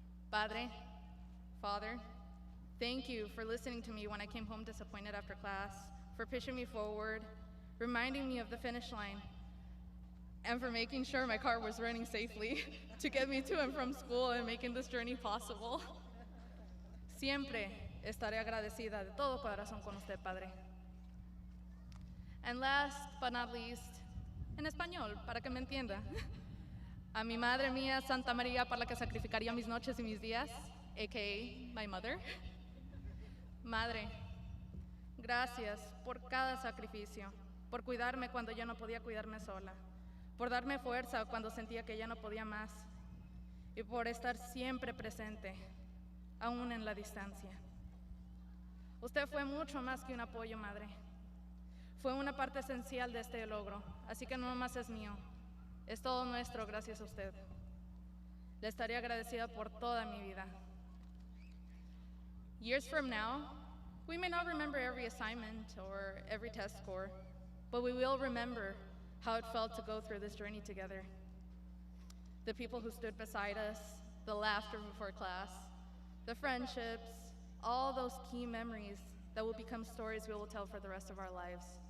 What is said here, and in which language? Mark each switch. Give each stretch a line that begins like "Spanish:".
English: Padre, Father, thank you for listening to me when I came home disappointed after class, for pushing me forward, reminding me of the finish line, and for making sure my car was running safely to get me to and from school and making this journey possible.
Spanish: Siempre estaré agradecida de todo corazón con usted, Padre.
English: And last but not least,
Spanish: en español, para que me entienda, a mi madre mía, Santa María, por la que sacrificaría mis noches y mis días,
English: a.k.a. my mother.
Spanish: Madre, gracias por cada sacrificio, por cuidarme cuando yo no podía cuidarme sola, por darme fuerza cuando sentía que ya no podía más, y por estar siempre presente, aún en la distancia. Usted fue mucho más que un apoyo, madre. Fue una parte esencial de este logro, así que no nomás es mío, es todo nuestro gracias a usted. Le estaré agradecida por toda mi vida.
English: Years from now, we may not remember every assignment or every test score, but we will remember how it felt to go through this journey together. The people who stood beside us, the laughter before class, the friendships, all those key memories that will become stories we will tell for the rest of our lives.